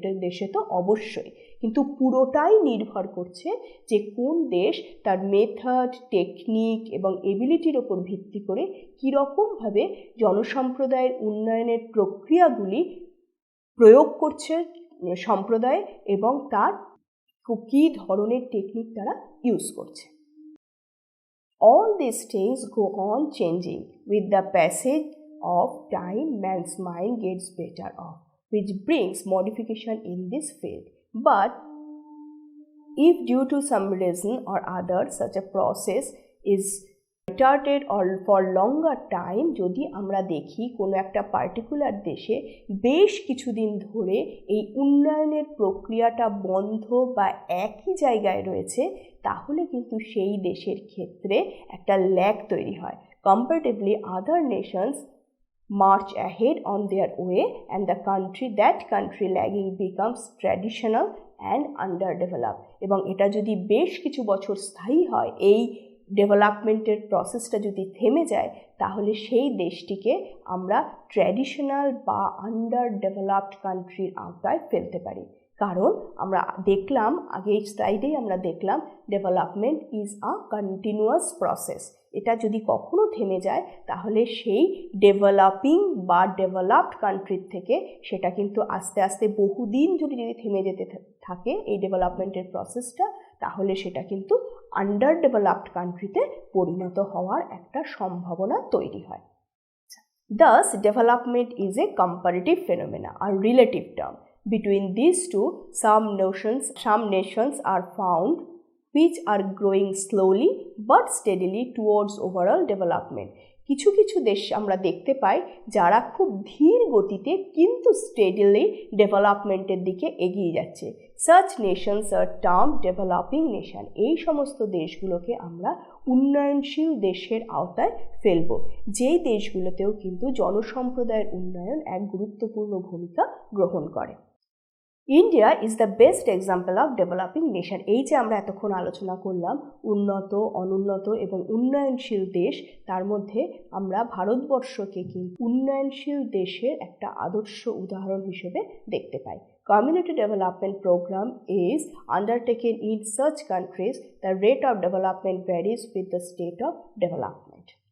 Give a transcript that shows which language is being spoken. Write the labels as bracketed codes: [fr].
[bn] দেশে তো অবশ্যই, কিন্তু পুরোটাই নির্ভর করছে যে কোন দেশ তার মেথড, টেকনিক এবং এবিলিটির ওপর ভিত্তি করে কীরকমভাবে জনসম্প্রদায়ের উন্নয়নের প্রক্রিয়াগুলি প্রয়োগ করছে সম্প্রদায় এবং তার কী ধরনের টেকনিক তারা ইউজ করছে। [en] All these things go on changing with the passage of time. Man's mind gets better off, which brings modification in this field. But if due to some reason or other such a process is retarded or for longer time, [bn] যদি আমরা দেখি কোনো একটা particular দেশে বেশ কিছুদিন ধরে এই উন্নয়নের প্রক্রিয়াটা বন্ধ বা একই জায়গায় রয়েছে, তাহলে কিন্তু সেই দেশের ক্ষেত্রে একটা ল্যাগ তৈরি হয়। [en] Comparatively, other nations march ahead on their way and that country lagging becomes traditional and underdeveloped. [bn] এবং এটা যদি বেশ কিছু বছর স্থায়ী হয়, এই ডেভেলপমেন্টের প্রসেসটা যদি থেমে যায়, তাহলে সেই দেশটিকে আমরা ট্র্যাডিশনাল বা আন্ডার ডেভেলপড কান্ট্রির আওতায় ফেলতে পারি। কারণ আমরা দেখলাম আগের স্লাইডেই আমরা দেখলাম [en] Development is a continuous process. [bn] এটা যদি কখনো থেমে যায় তাহলে সেই ডেভেলপিং বা ডেভেলপড কান্ট্রির থেকে সেটা কিন্তু আস্তে আস্তে বহুদিন যদি থেমে যেতে থাকে এই ডেভেলপমেন্টের প্রসেসটা, তাহলে সেটা কিন্তু আন্ডার ডেভেলপড কান্ট্রিতে পরিণত হওয়ার একটা সম্ভাবনা তৈরি হয়। [en] Thus, development is a comparative phenomena, a relative term. Between these two, some nations are found which are growing slowly but steadily towards overall development. [bn] কিছু কিছু দেশ আমরা দেখতে পাই যারা খুব ধীর গতিতে কিন্তু স্টেডিলি ডেভেলপমেন্টের দিকে এগিয়ে যাচ্ছে। [en] Such nations are termed developing nation. [bn] এই সমস্ত দেশগুলোকে আমরা উন্নয়নশীল দেশের আওতায় ফেলব, যেই দেশগুলোতেও কিন্তু জনসম্প্রদায়ের উন্নয়ন এক গুরুত্বপূর্ণ ভূমিকা গ্রহণ করে। [en] India is the best example of developing nation. [bn] এই যে আমরা এতক্ষণ আলোচনা করলাম উন্নত, অনুন্নত এবং উন্নয়নশীল দেশ, তার মধ্যে আমরা ভারতবর্ষকে কিন্তু উন্নয়নশীল দেশের একটা আদর্শ উদাহরণ হিসেবে দেখতে পাই। [en] Community development program is undertaken in such countries. The rate of development varies with the state of development.